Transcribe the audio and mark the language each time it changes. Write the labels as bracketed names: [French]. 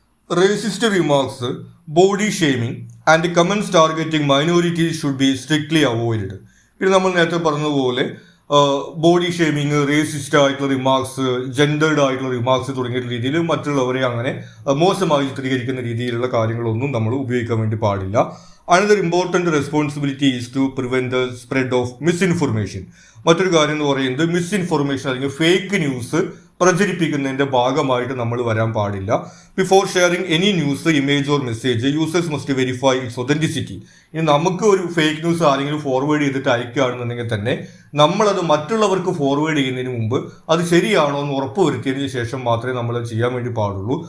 [English] Racist remarks, body shaming and comments targeting minorities should be strictly avoided. [Malayalam] പിന്നെ നമ്മൾ നേരത്തെ പറഞ്ഞതുപോലെ ബോഡി ഷെയ്മിങ്, റേസിസ്റ്റ് ആയിട്ടുള്ള റിമാർക്സ്, ജെൻഡേർഡ് ആയിട്ടുള്ള റിമാർക്സ് തുടങ്ങിയ രീതിയിൽ മറ്റുള്ളവരെ അങ്ങനെ മോശമായി ചിത്രീകരിക്കുന്ന രീതിയിലുള്ള കാര്യങ്ങളൊന്നും നമ്മൾ ഉപയോഗിക്കാൻ വേണ്ടി പാടില്ല. [English] Another important responsibility is to prevent the spread of misinformation. [Malayalam] മറ്റൊരു കാര്യം എന്ന് പറയുന്നത് മിസ്ഇൻഫോർമേഷൻ അല്ലെങ്കിൽ ഫേക്ക് ന്യൂസ് പ്രചരിപ്പിക്കുന്നതിൻ്റെ ഭാഗമായിട്ട് നമ്മൾ വരാൻ പാടില്ല. [English] Before sharing any news, image or message, users must verify its authenticity. [Malayalam] ഇനി നമുക്ക് ഒരു ഫേക്ക് ന്യൂസ് ആരെങ്കിലും ഫോർവേഡ് ചെയ്തിട്ട് അയക്കുകയാണെന്നുണ്ടെങ്കിൽ തന്നെ നമ്മളത് മറ്റുള്ളവർക്ക് ഫോർവേഡ് ചെയ്യുന്നതിന് മുമ്പ് അത് ശരിയാണോ എന്ന് ഉറപ്പ് വരുത്തിയതിന് ശേഷം മാത്രമേ നമ്മൾ ചെയ്യാൻ വേണ്ടി പാടുള്ളൂ.